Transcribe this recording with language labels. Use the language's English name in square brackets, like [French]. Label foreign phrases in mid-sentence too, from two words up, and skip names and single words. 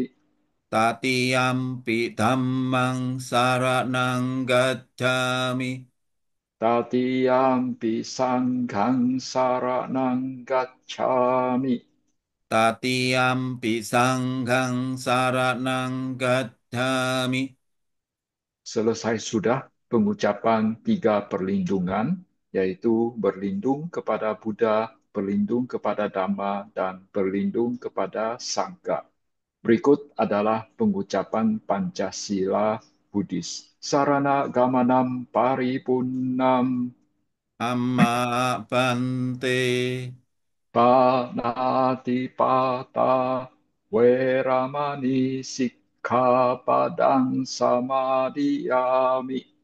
[Pali] Tatiyampi dhammang saranang gacchami. Tatiyampi Sanghang saranang gacchami. Tatiyampi sanghang saranang gacchami. [Indonesian] Selesai sudah pengucapan tiga perlindungan, yaitu berlindung kepada Buddha, berlindung kepada Dhamma, dan berlindung kepada Sangha. Berikut adalah pengucapan Pancasila Buddhis. [Pali] Sarana Gamanam Paripunnam Amma Bante. Panatipata Weramani Sikkhapadang Samadhiyami.